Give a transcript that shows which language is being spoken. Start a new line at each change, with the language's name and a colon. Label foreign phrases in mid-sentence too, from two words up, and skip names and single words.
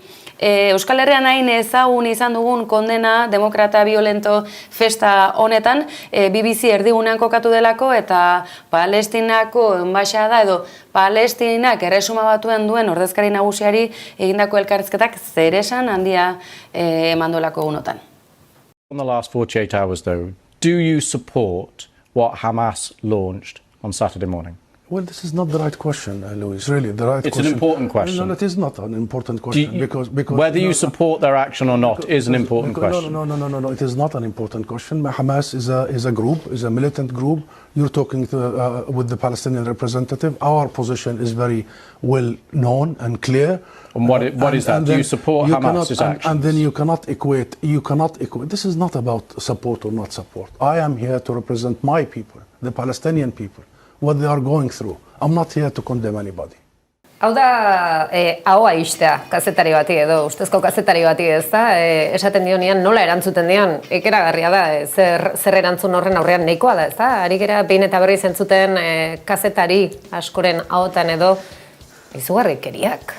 Basque: Euskal Herrian hain ezagun izan dugun kondena demokrata violento festa honetan, BBC erdigunean kokatu delako eta Palestinako enbaxada edo Palestinak erresuma batuen duen ordezkari nagusiari egindako elkarrizketak zeresan handia emandolako egunotan.
English: In the last 48 hours though, do you support what Hamas launched on Saturday morning? Well, this is not the right question, Louis. Really, the right question. It's an important question. No, it is not an important question because whether you support their action or not is an important question. No. It is not an important question. Hamas is a group, is a militant group. You're talking with the Palestinian representative. Our position is very well known and clear. And what is that? Do you support Hamas's actions? And then you cannot equate. This is not about support or not support. I am here to represent my people, the Palestinian people. What they are going through. I'm not here to condemn anybody.
Basque: Hau da, ahoa istea, kazetari bati edo, ustezko kazetari bati ez da, esaten dionean nola erantzuten dion, ikeragarria da, zer erantzun horren aurrean nahikoa da, ez da? Ari gera behin eta berriz entzuten kazetari askoren ahotan edo, izugarrikeriak.